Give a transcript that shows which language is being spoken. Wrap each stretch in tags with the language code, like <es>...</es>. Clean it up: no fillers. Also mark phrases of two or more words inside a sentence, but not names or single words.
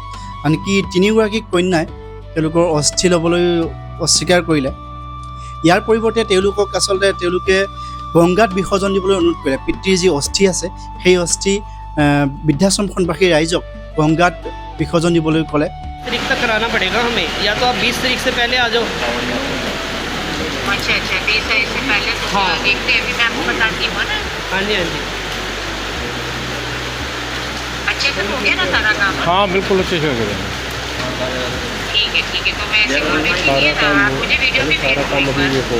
<as>আনকি ৩গৰাকী কন্যাই তেওঁলোকৰ অস্থি ল'বলৈ অস্বীকাৰ কৰিলে। ইয়াৰ পৰিৱৰ্তে তেওঁলোকে গংগাত বিসৰ্জন দিবলৈ অনুৰোধ কৰিলে। পিতৃৰ যি অস্থি আছে সেই অস্থি বৃদ্ধাশ্ৰমখনবাসী ৰাইজক গংগাত বিসৰ্জন দিবলৈ ক'লে।</as> <hi>तारीख तक कराना पड़ेगा हमें, या तो आप 20 तारीख से पहले आ जाओ। अच्छा 20 तारीख से पहले तो हाँ। देखते हैं, अभी मैं आपको बताती हूँ ना। हाँ जी। अच्छे से हो गया ना सारा काम? हाँ बिल्कुल अच्छे से हो गया। ठीक है, तो मैं ऐसे बोल रही थी ना, आप मुझे वीडियो भी भेज दो।</hi>